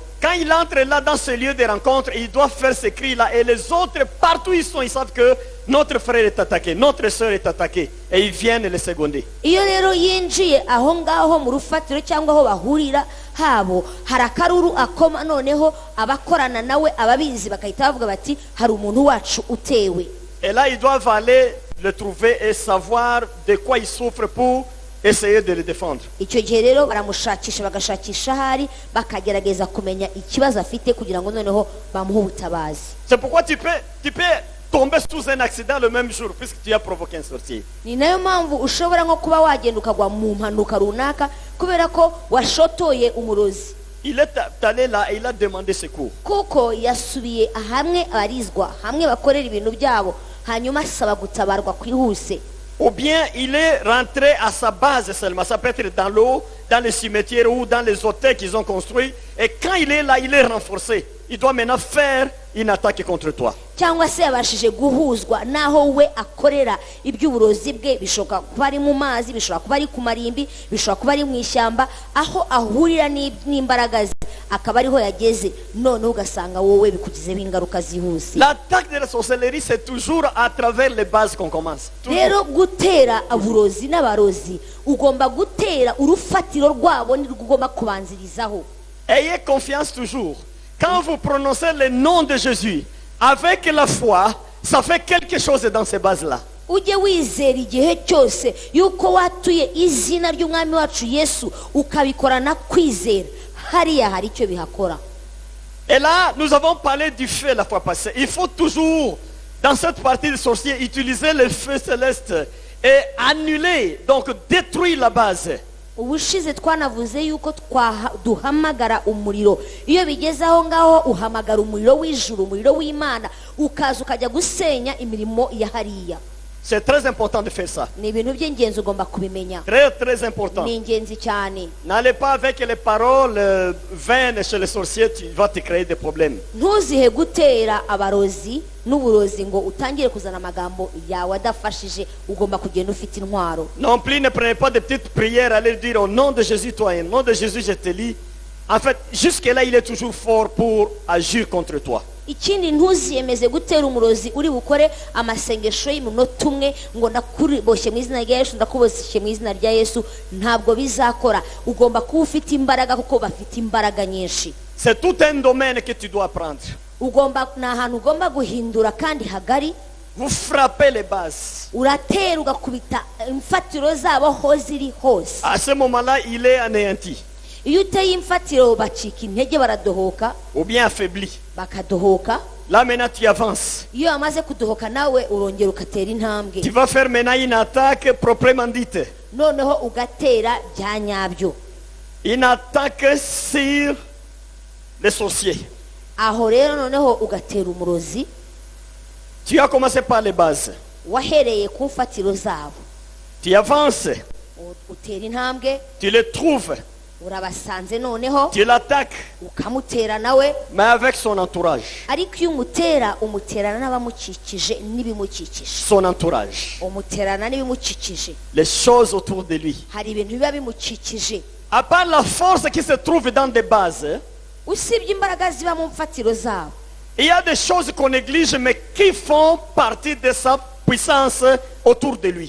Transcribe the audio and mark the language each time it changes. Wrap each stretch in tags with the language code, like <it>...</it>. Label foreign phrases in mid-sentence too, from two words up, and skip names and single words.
<fr>Quand il entre là dans ce lieu de rencontre, il doit faire ce cri-là. Et les autres, partout où ils sont, ils savent que notre frère est attaqué, notre soeur est attaquée. Et ils viennent les seconder.</fr> <rw>iyo rero yinjiye aho ngaho mu rufatiro cyangwa aho bahurira habo, hari akaruru akoma, noneho abakorana nawe ababizi bakahita bavuga bati hari umuntu wacu utewe.</rw> <fr>Et là, ils doivent aller le trouver et savoir de quoi il souffre pour essayer de le défendre.</fr> <rw>icyo gihe rero baramushakisha bagashakisha ahari bakagerageza kumenya ikibazo afite kugira ngo noneho bamuhe ubutabazi.</rw> <fr>C'est pourquoi tu peux tomber sous un accident le même jour puisque tu as provoqué un sorcier.</fr> <rw>ni nayo mpamvu ushobora nko kuba wagenda ukagwa mu mpanuka runaka kubera ko washotoye umurozi.</rw> <fr>Il est allé là et il a demandé secours.</fr> <rw>kuko yasubiye hamwe abarizwa hamwe bakorera ibintu byabo hanyuma asaba gutabarwa kwihuse.</rw> <fr>Ou bien il est rentré à sa base seulement. Ça peut être dans l'eau, dans les cimetières ou dans les hôtels qu'ils ont construits. Et quand il est là, il est renforcé. Il doit maintenant faire une attaque contre toi.</fr> <rw>cyangwa se yabashije guhuzwa naho we akorera iby'uburozi bwe. bishoboka kuba ari mu mazi, bishobora kuba ari ku marimbi, bishobora kuba ari mu ishyamba, aho ahurira n'imbaraga ze akaba ariho yageze, noneho ugasanga wowe bikugizeho ingaruka zihuse.</rw> <fr>L'attaque de la sorcellerie, c'est toujours à travers les bases qu'on commence. Toujours.</fr> <rw>rero gutera aburozi n'abarozi ugomba gutera urufatiro rwabo nirwo ugomba kubanzirizaho.</rw> <fr>Ayez confiance toujours. Quand vous prononcez le nom de Jésus, avec la foi, ça fait quelque chose dans ces bases-là.</fr> <rw>ujye wizera igihe cyose yuko watuye izina ry'umwami wacu Yesu ukabikorana kwizera, hariya hari icyo bihakora.</rw> <fr>Et là, nous avons parlé du feu la fois passée. Il faut toujours, dans cette partie des sorciers, utiliser le feu céleste et annuler, donc détruire la base.</fr> <rw>ubushize twanavuze yuko duhamagara umuriro. iyo bigeze aho ngaho uhamagara umuriro w'ijuru, umuriro w'Imana, ukaza ukajya gusenya imirimo ya hariya.</rw> <fr>C'est très important de faire ça.</fr> <rw>ni ibintu by'ingenzi ugomba kubimenya.</rw> <fr>Très, très important.</fr> <rw>ni ingenzi cyane.</rw> <fr>N'allez pas avec les paroles vaines chez les sorciers, tu vas te créer des problèmes.</fr> <rw>ntuzihe gutera abarozi n'uburozi ngo utangire kuzana amagambo yawe adafashije. ugomba kugenda ufite intwaro.</rw> <fr>Non plus, ne prenez pas de petites prières, allez dire au nom de Jésus, toi, au nom de Jésus, je te lis. En fait, jusque-là, il est toujours fort pour agir contre toi.</fr> <rw>ikindi ntuziyemeze gutera umurozi uri bukore amasengesho y'umunota umwe ngo ndakuboshye mu izina rya Yesu, ndakuboshye mu izina rya Yesu. ntabwo bizakora. ugomba kuba ufite imbaraga kuko bafite imbaraga nyinshi.</rw> <fr>C'est tout un domaine que tu dois apprendre.</fr> <rw>ni ahantu ugomba guhindura kandi hagari.</rw> <fr>Vous frappez les bases.</fr> <rw>uratera ugakubita imfatiro zabo aho ziri hose.</rw> <fr>À ce moment-là, il est anéanti</fr> <rw>iyo uteye imfatiro bacika intege, baradohoka,</rw> <fr>ou bien affaibli.</fr> <rw>bakadohoka.</rw> <fr>Là, maintenant, tu avances.</fr> <rw>iyo wamaze kudohoka nawe urongera ugatera intambwe.</rw> <fr>Tu vas faire maintenant une attaque proprement dite.</fr> <rw>noneho ugatera bya nyabyo.</rw> <fr>Une attaque sur les sorciers.</fr> <rw>aho rero noneho ugatera umurozi.</rw> <fr>Tu as commencé par les bases.</fr> <rw>wahereye ku mfatiro zabo,</rw> <fr>Tu avances.</fr> <rw>utera intambwe,</rw> <fr>Tu les trouves.</fr> <rw>urabasanze noneho</rw> <fr>Tu l'attaques.</fr> <rw>ukamutera nawe,</rw> <fr>Mais avec son entourage.</fr> <rw>ariko iyo umuterana n'abamukikije n'ibimukikije,</rw> <fr>Son entourage.</fr> <rw>umuterana n'ibimukikije,</rw> <fr>Les choses autour de lui.</fr> <rw>hari ibintu biba bimukikije.</rw> <fr>À part la force qui se trouve dans des bases,</fr> <rw>Usibye imbaraga ziba mu mfatiro zabo,</rw> <fr>il y a des choses qu'on néglige mais qui font partie de sa puissance autour de lui.</fr>